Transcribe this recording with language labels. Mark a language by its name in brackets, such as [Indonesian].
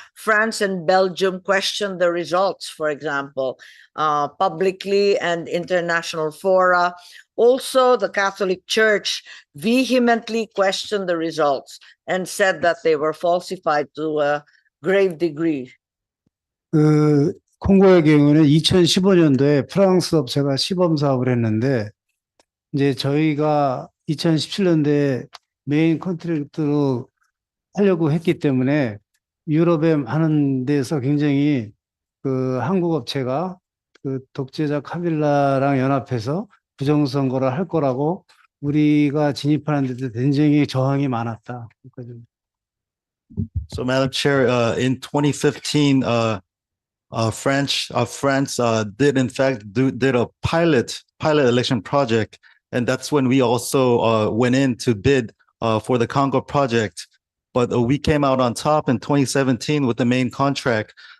[English] France and Belgium questioned the results, for example, publicly and international fora. Also, the Catholic Church vehemently questioned the results and said that they were falsified to a grave degree. [Korean] 그 콩고의 경우는 2015년도에 프랑스 업체가 시범 사업을 했는데 이제 저희가 2017년도에 메인 컨트랙트로 하려고 했기 때문에 유럽에 많은 데서 굉장히 그 한국 업체가 그 독재자 카빌라랑 연합해서 부정선거를 할 거라고 우리가 진입하는 데도 굉장히 저항이 많았다. 그러니까 좀 [English] So, Madam Chair, in 2015, France did in fact did a pilot election project, and that's when we also went in to bid for the Congo project. But we came out on top in 2017 with the main contract.